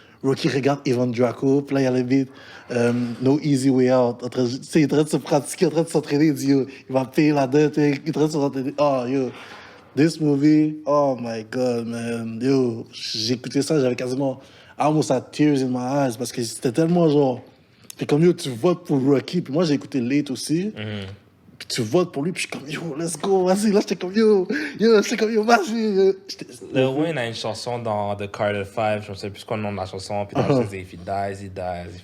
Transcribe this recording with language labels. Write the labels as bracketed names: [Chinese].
[French] Rocky regarde Ivan Draco, puis là, il y a le beat No Easy Way Out. Il est en train de se pratiquer, en train de s'entraîner. Il dit, yo, il va payer la dette. Il est en train de s'entraîner. [English] Oh, yo, this movie, oh my God, man. [French] Yo, j'ai écouté ça, j'avais quasiment [English] almost had tears in my eyes [French] parce que c'était tellement genre. Puis comme, yo, tu votes pour Rocky. Puis moi, j'ai écouté Late aussi. Puis tu votes pour lui, puis je suis comme, yo, [English] let's go, [French] vas-y. Là, j'étais comme, yo, vas-y. Lil Wayne a une chanson dans The Carter 5, je ne sais plus quoi le nom de la chanson, puis dans le [English] If he dies, he dies.